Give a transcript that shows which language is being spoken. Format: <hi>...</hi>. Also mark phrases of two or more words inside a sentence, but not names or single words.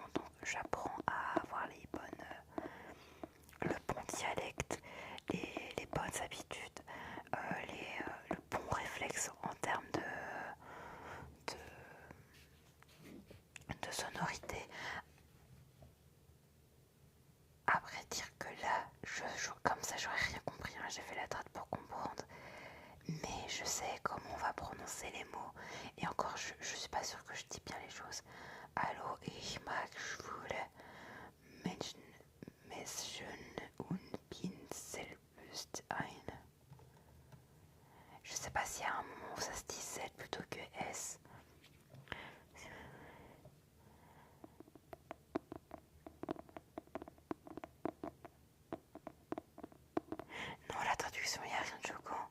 <fr>Donc j'apprends à avoir le bon dialecte, les bonnes habitudes, le bon réflexe en termes de sonorité. Après dire que là, comme ça j'aurais rien compris, hein, j'ai fait la trad pour comprendre. Mais je sais comment on va prononcer les mots. Et encore, je suis pas sûre que je dis bien les choses.</fr> <de>Hallo, ich mag schwule Menschen und bin selbst eine.</de> <fr>Je sais pas s'il y a un moment où ça se dit Z plutôt que S. Non, la traduction, il n'y a rien de choquant.</fr>